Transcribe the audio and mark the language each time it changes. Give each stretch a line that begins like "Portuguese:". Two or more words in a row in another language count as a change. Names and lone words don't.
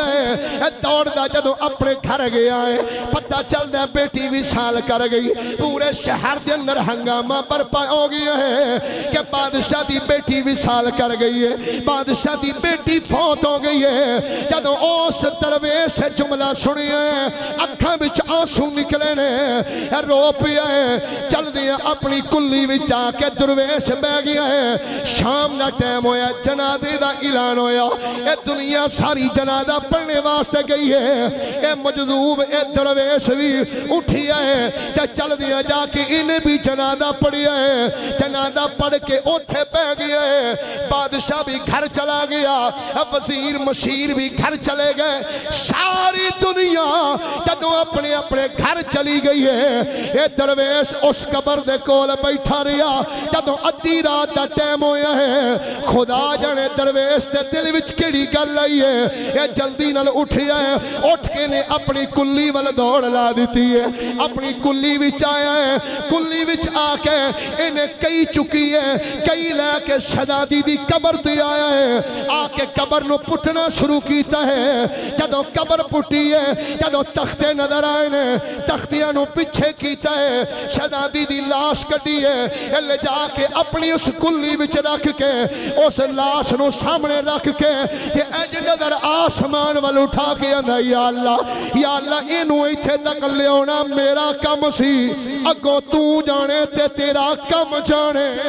Punjabi: ہے اے دوڑ دا جدوں اپنے گھر گیا ہے پتہ چل دے بیٹی بھی سال کر گئی پورے شہر دے اندر ہنگامہ برپا ہو گیا ہے کہ بادشاہ دی بیٹی بھی سال کر گئی ہے بادشاہ دی بیٹی فوت ہو گئی ہے جدوں اس درویش جملہ سنی ہے اکھاں وچ آنسو نکلے نے رو پیا ہے چل دیا اپنی کلی وچ آ کے درویش بہ گیا ہے شام دا ٹائم ہویا جنازے دا اعلان ہویا اے دنیا ساری جنازہ پڑھنے واسطے گئی ہے اے مجذوب اے درویش بھی اٹھیا ہے تے چل دیا جا کے انہیں بھی جنازہ پڑھیا ہے جنازہ پڑھ کے اوتھے پہ گیا ہے بادشاہ بھی گھر چلا گیا وزیر مشیر بھی گھر چلے گئے ساری دنیا جدوں اپنے اپنے گھر چلی گئی ہے اے درویش اس قبر دے کول بیٹھا رہیا جدوں ادھی رات دا ٹائم ہویا ہے خدا جانے درویش دے دل وچ کیڑی گل آئی ہے اے جلدی نال اٹھیا ہے اٹھ کے نے اپنی کلی ول دوڑ لا دیتی ہے اپنی کلی وچ آیا ہے کلی وچ آ کے انہیں کئی چکی ہے کئی لے کے شہزادی دی قبر تے آیا ہے آ کے قبر نو پٹنا شروع کیتا ہے جدوں قبر پٹی ہے جدوں تختے نظر آئے نے تختیاں نو پیچھے کیتا ہے شہزادی دی لاش کٹی ہے لے جا کے اپنی اس کلی وچ رکھ کے اس لاش نو سامنے رکھ کے کہ اج نظر آسمان وال اٹھا کے آندا یا اللہ اینو ایتھے تک لیاونا میرا کم سی اگوں تو جانے تے تیرا کم جانے